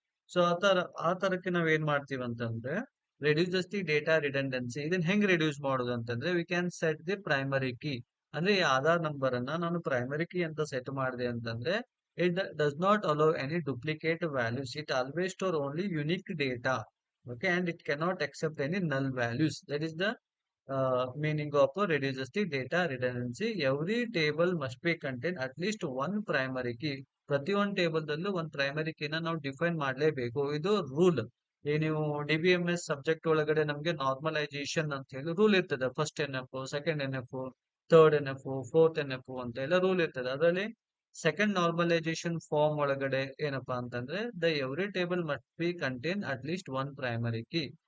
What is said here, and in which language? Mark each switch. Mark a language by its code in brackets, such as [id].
[kn] So ಆ ತರಕ್ಕೆ ನಾವ್ ಏನ್ ಮಾಡ್ತೀವಿ ಅಂತಂದ್ರೆ [en] Reduces the data redundancy. [kn] ಇದನ್ನ ಹೆಂಗ್ ರೆಡ್ಯೂಸ್ ಮಾಡೋದು ಅಂತಂದ್ರೆ [en] We can set the primary key. [kn] ಅಂದ್ರೆ ಈ ಆಧಾರ್ ನಂಬರ್ ಅನ್ನ ನಾನು ಪ್ರೈಮರಿ ಕೀ ಅಂತ ಸೆಟ್ ಮಾಡಿದೆ ಅಂತಂದ್ರೆ [en] It does not allow any duplicate values. It always store only unique data. Okay, and it cannot accept any null values. That is the meaning of reduces the data redundancy. Every table must be contain at least one primary key. [kn] ಪ್ರತಿಯೊಂದು table ದಲ್ಲೂ ಒಂದು primary ಕೀನ ನಾವು define ಮಾಡಲೇಬೇಕು, ಇದು rule. ಈ ನೀವು DBMS subject ಒಳಗಡೆ ನಮ್ಗೆ ನಾರ್ಮಲೈಸೇಷನ್ ಅಂತ ಹೇಳಿ ರೂಲ್ ಇರ್ತದೆ. First NF, second NF, third NF, fourth NF ಅಂತ ಎಲ್ಲ ರೂಲ್ ಇರ್ತದೆ. ಅದರಲ್ಲಿ ಸೆಕೆಂಡ್ ನಾರ್ಮಲೈಸೇಷನ್ ಫಾರ್ಮ್ ಒಳಗಡೆ ಏನಪ್ಪಾ ಅಂತಂದ್ರೆ [en] The every table must be contain at least one primary key.